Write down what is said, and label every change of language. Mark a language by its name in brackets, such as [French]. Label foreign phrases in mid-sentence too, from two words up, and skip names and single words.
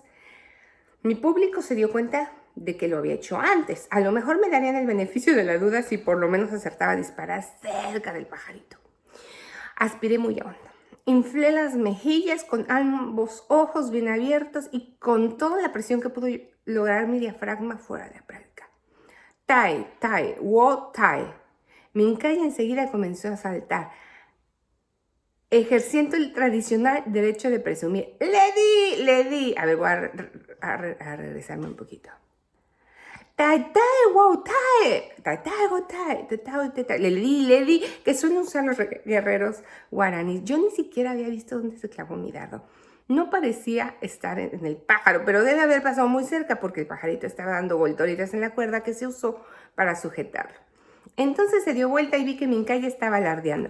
[Spanish] Mi público se dio cuenta de que lo había hecho antes. A lo mejor me darían el beneficio de la duda si por lo menos acertaba a disparar cerca del pajarito. Aspiré muy hondo. Inflé las mejillas con ambos ojos bien abiertos y con toda la presión que pudo lograr mi diafragma fuera de práctica. Tai, tai, wo, tai. Minkaya enseguida comenzó a saltar, ejerciendo el tradicional derecho de presumir. ¡Le di! A ver, voy a regresarme un poquito. Tai, tai, wow, tai. Tai, tai, wow, tai. Tai, tai, le di, que suelen usar los guerreros guaraníes. Yo ni siquiera había visto dónde se clavó mi dardo. No parecía estar en el pájaro, pero debe haber pasado muy cerca porque el pajarito estaba dando voltoritas en la cuerda que se usó para sujetarlo. Entonces se dio vuelta y vi que Minkaya estaba alardeando.